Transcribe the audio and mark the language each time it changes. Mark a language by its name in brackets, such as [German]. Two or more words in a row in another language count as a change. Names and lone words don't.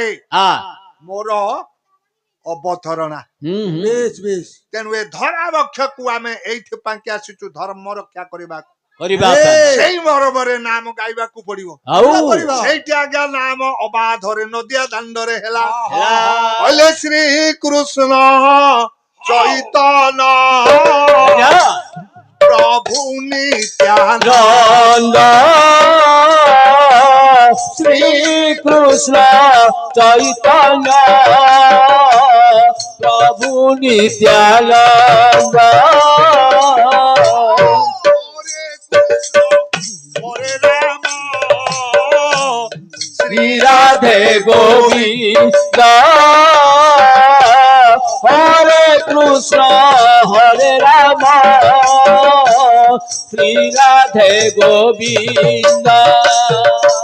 [Odia] ମୋର ଅବତରଣା ତେଣୁ ଏ ଧରା ବକ୍ଷକୁ ଆମେ ଏଇଥିପାଇଁ ଆସିଛୁ ଧର୍ମ ରକ୍ଷା କରିବାକୁ ସେଇ ମରମରେ ନାମ ଗାଇବାକୁ ପଡିବ ସେଇଠି ଆଜ୍ଞା ନାମ ଅବାଧରେ ନଦିଆ ଦାଣ୍ଡରେ ହେଲା କହିଲେ ଶ୍ରୀ କୃଷ୍ଣ ଚୈତନ୍ୟ ପ୍ରଭୁ ନିତ୍ୟାନନ୍ଦ শ্রী কৃষ্ণ চৈতন্য প্রভু নিত্যানন্দ শ্রী রাধে গোবিন্দ হরে কৃষ্ণ হরে রাম শ্রী রাধে গোবিন্দ